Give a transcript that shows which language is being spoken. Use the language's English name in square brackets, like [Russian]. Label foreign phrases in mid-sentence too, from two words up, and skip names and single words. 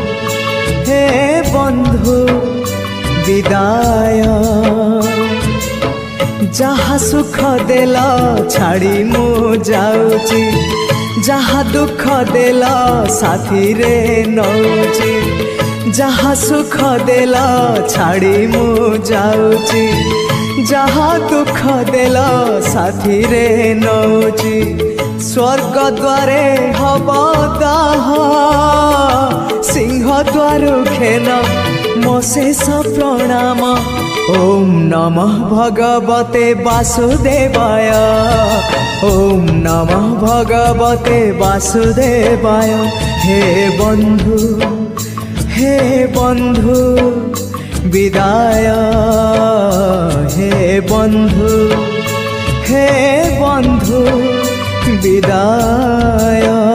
[Odia] ବିଦାୟ ଯାହା ସୁଖ ଦେଲ ଛାଡ଼ି ମୁ ଯାଉଛି ଯାହା ଦୁଖ ଦେଲ ସାଥୀ ରେ ନେଉଛି ଯାହା ସୁଖ ଦେଲ ଛାଡ଼ି ମୁ ଯାଉଛି ଯାହା ଦୁଖ ଦେଲ ସାଥୀ ରେ ନେଉଛି ସ୍ୱର୍ଗ ଦ୍ୱାରେ ହବ ଦାହ ସିଂହ ଦ୍ୱାର ଖେନ ମୋ ଶେଷ ପ୍ରଣାମ [Sanskrit] ओम नमः भगवते वासुदेवाय [Odia] ओम नमः भगवते वासुदेवाय ହେ ବନ୍ଧୁ ବିଦାୟ ହେ ବନ୍ଧୁ ବିଦାୟ